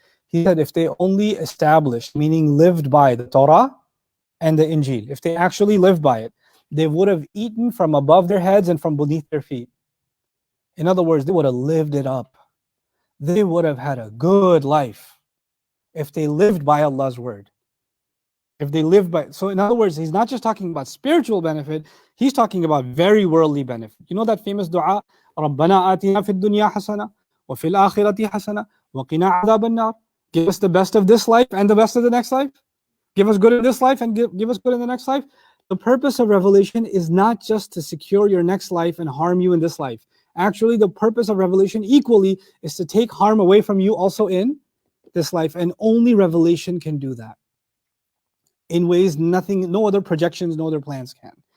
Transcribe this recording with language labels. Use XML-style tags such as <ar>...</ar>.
<en>He said, if they only established, meaning lived by the Torah and the Injil, if they actually lived by it, they would have eaten from above their heads and from beneath their feet. In other words, they would have lived it up. They would have had a good life if they lived by Allah's word. If they lived by, so in other words, He's not just talking about spiritual benefit, He's talking about very worldly benefit.</en> <ar>You know that famous dua, رَبَّنَا آتِنَا فِي الدُّنْيَا حَسَنَةً وَفِي الْآخِرَةِ حَسَنَةً وَقِنَا عَذَابَ النَّارِ.</ar> <en>Give us the best of this life and the best of the next life. Give us good in this life and give us good in the next life. The purpose of revelation is not just to secure your next life and harm you in this life. Actually, the purpose of revelation equally is to take harm away from you also in this life, and only revelation can do that in ways no other projections, no other plans can.</en>